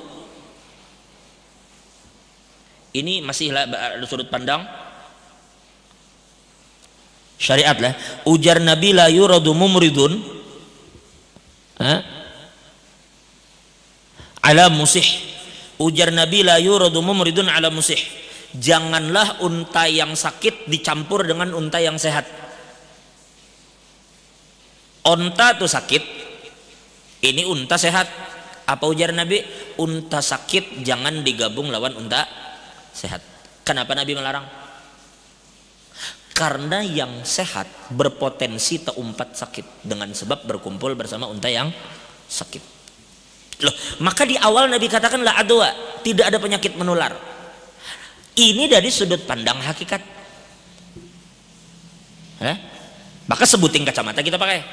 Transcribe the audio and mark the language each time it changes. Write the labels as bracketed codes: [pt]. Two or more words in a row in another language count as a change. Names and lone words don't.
[bjn] Ini masih sudut pandang syariat lah. Ujar Nabi, [ar] la yuradu mumridun ala musih. [bjn] Ujar Nabi, [ar] la yuradu mumridun ala musih. [bjn] Janganlah unta yang sakit dicampur dengan unta yang sehat. Unta tuh sakit, ini unta sehat. Apa ujar Nabi? Unta sakit jangan digabung lawan unta sehat. Kenapa Nabi melarang? Karena yang sehat berpotensi terumpat sakit dengan sebab berkumpul bersama unta yang sakit. Loh, maka di awal Nabi katakan [ar] la adwa, [bjn] tidak ada penyakit menular. Ini dari sudut pandang hakikat. Maka sebutin kacamata kita pakai.